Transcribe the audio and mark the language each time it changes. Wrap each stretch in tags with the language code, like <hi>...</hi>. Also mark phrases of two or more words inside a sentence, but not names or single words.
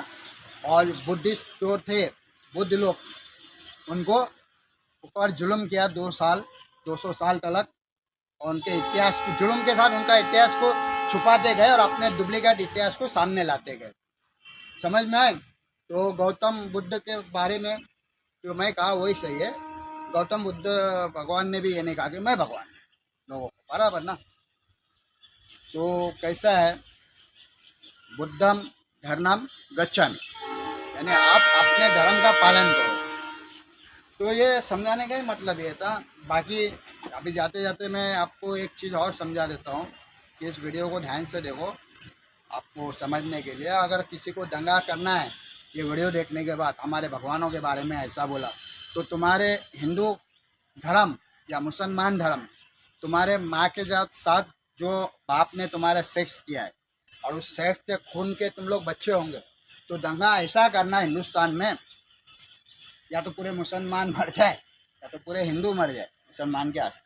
<hi>और बुद्धिस्ट जो थे, बुद्ध लोग, उनको ऊपर जुल्म किया 200 साल तक, और उनके इतिहास को, जुल्म के साथ उनका इतिहास को छुपाते गए और अपने डुप्लीकेट इतिहास को सामने लाते गए। समझ में आए? तो गौतम बुद्ध के बारे में जो मैं कहा वही सही है। गौतम बुद्ध भगवान ने भी ये नहीं कहा कि मैं भगवान लोगों को, बराबर ना। तो कैसा है,</hi> <pi>बुद्धम धर्मम गच्छामि,</pi> <hi>यानी आप अपने धर्म का पालन करो। तो ये समझाने का ही मतलब ये था। बाकी अभी जाते जाते मैं आपको एक चीज़ और समझा देता हूँ कि इस वीडियो को ध्यान से देखो, आपको समझने के लिए। अगर किसी को दंगा करना है ये वीडियो देखने के बाद, हमारे भगवानों के बारे में ऐसा बोला, तो तुम्हारे हिंदू धर्म या मुसलमान धर्म, तुम्हारे माँ के साथ जो बाप ने तुम्हारा सेक्स किया है और उस सेक्स के खून के तुम लोग बच्चे होंगे, तो दंगा ऐसा करना हिंदुस्तान में या तो पूरे मुसलमान मर जाए या तो पूरे हिंदू मर जाए मुसलमान के आस्ते।</hi>